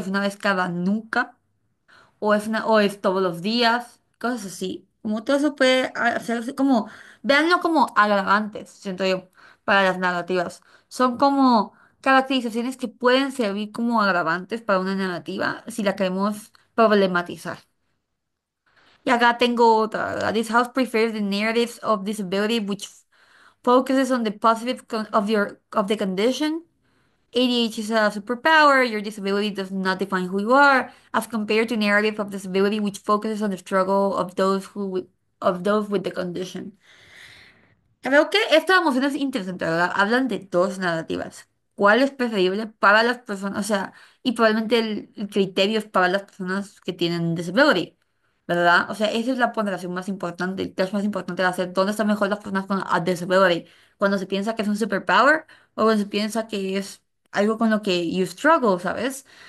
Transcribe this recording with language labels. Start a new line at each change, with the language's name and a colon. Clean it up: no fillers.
Spanish: ¿Es una vez cada nunca? ¿O es todos los días? Cosas así. Como todo eso puede hacerse como, véanlo como agravantes, siento yo, para las narrativas. Son como caracterizaciones que pueden servir como agravantes para una narrativa si la queremos problematizar. Y acá tengo otra, ¿verdad?
English: This house prefers the narratives of disability which focuses on the positive of the condition. ADH is a superpower. Your disability does not define who you are, as compared to narrative of disability which focuses on the struggle of those with the condition.
Spanish: Creo que esta emoción es interesante, ¿verdad? Hablan de dos narrativas. ¿Cuál es preferible para las personas? O sea, y probablemente el criterio es para las personas que tienen disability, ¿verdad? O sea, esa es la ponderación más importante, el test más importante de hacer. ¿Dónde están mejor las personas con
English: a disability?
Spanish: Cuando se piensa que es un superpower o cuando se piensa que es algo con lo que
English: you struggle,
Spanish: ¿sabes?